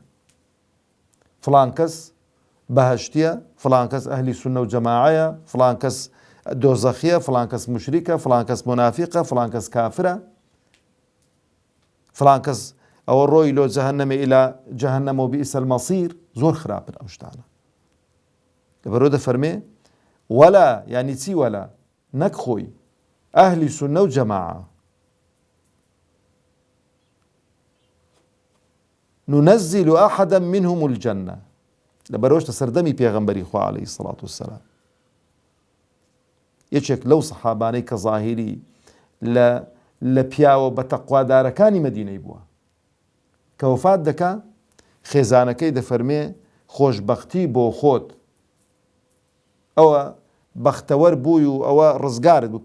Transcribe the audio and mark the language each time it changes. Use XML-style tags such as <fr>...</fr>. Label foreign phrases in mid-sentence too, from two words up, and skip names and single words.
<ckb>فڵان کەس بەهەشتیە، فڵان کەس ئەهلی سونە و جەماعەیە، فڵان کەس دۆزەخیە، فڵان کەس مشریکە، فڵان کەس مونافیقە، فڵان کەس کافرە، فڵان کەس ئەوە ڕۆی لۆ جەهەنەمە</ckb> <ar>ئیلا جەهەنەم و بئس المەصیر.</ar> <ckb>زۆر خراپن ئەو شتانە. لەبەرەوە دەفەرمێ وەلا یانی چی وەلا نەک خۆی ئەهلی سونە و جەماعە</ckb> <ar>ننزل أحدا منهم الجنة</ar> <ckb>لەبەرەوەشتە سەردەمی پێغەمبەری خوا</ckb> <ar>عەلەیهی سەڵات وسەلام</ar> <ckb>یەکێک لەو سەحابانەی کە زاهیری لە پیاوە بە تەقوادارەکانی مەدینەی بووە کە وەفات دەکا خێزانەکەی دەفەرمێ خۆشبەختی بۆ خۆت ئەوە بەختەوەر بووی و ئەوە ڕزگارت بوو.</ckb>